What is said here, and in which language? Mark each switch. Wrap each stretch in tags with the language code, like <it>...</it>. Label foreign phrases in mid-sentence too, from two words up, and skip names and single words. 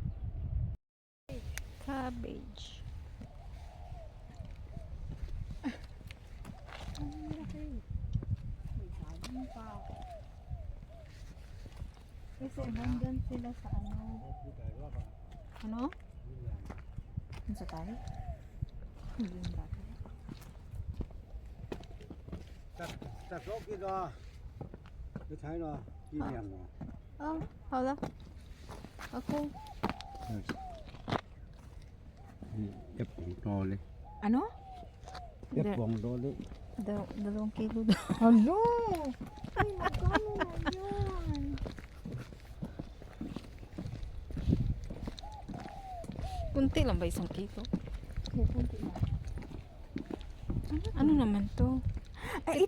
<tl>Cabbage. Kasi nandun sila sa ano. Ano? Ano sa tayo? Hindi yung dati.</tl> <yue>十數幾多啊？你睇咯，呢兩個。</yue> <tl>Oh, hala. Ako.</tl> <yue>一磅多咧，</yue> <tl>Ano?</tl> <yue>一磅多咧。</yue> <tl>2 kilo daw. Hello! Ay, magkano na yan? Kunti lang ba 1 kilo? Kukunti na. Ano naman to? Ay,</tl>